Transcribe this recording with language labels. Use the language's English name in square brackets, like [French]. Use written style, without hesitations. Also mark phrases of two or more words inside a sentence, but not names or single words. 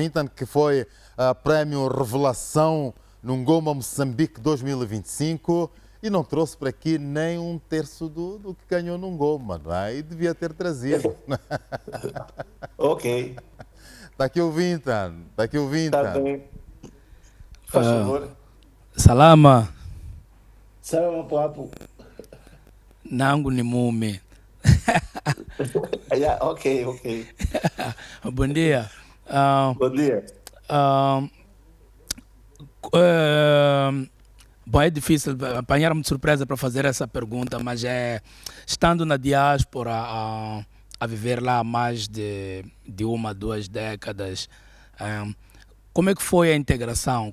[Portuguese] Vintan, que foi prémio Revelação no Ngoma Moçambique 2025 e não trouxe para aqui nem um terço do que ganhou no Ngoma, não é? E devia ter trazido. ok. Está aqui o Vintan, está aqui o Vintan. Está bem. Faz favor. Salama. [Swahili] Salama, papo. Nangu ni mume. [Portuguese] Ok. Bom dia. Bom dia. Bom, é difícil apanhar-me de surpresa para fazer essa pergunta, mas estando na diáspora, a viver lá há mais de 2 décadas, como é que foi a integração?